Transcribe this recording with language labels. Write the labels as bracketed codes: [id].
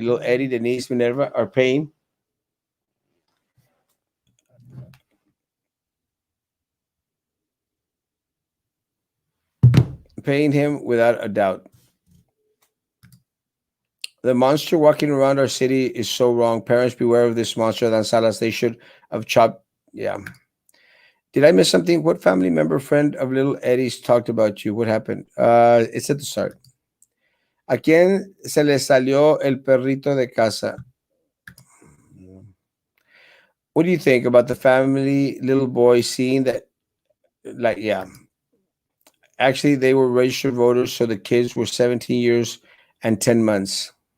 [en] Little Eddie, Denise, Minerva are paying him without a doubt. The monster walking around our city is so wrong. Parents, beware of this monster. Alan Salas, they should have chopped. Yeah. Did I miss something? What family member, friend of little Eddie's talked about you? What happened? It's at the start. [es] ¿A quién se le salió el perrito de casa? [en] What do you think about the family little boy seeing that? Like, yeah, actually, they were registered voters, so the kids were 17 years and 10 months.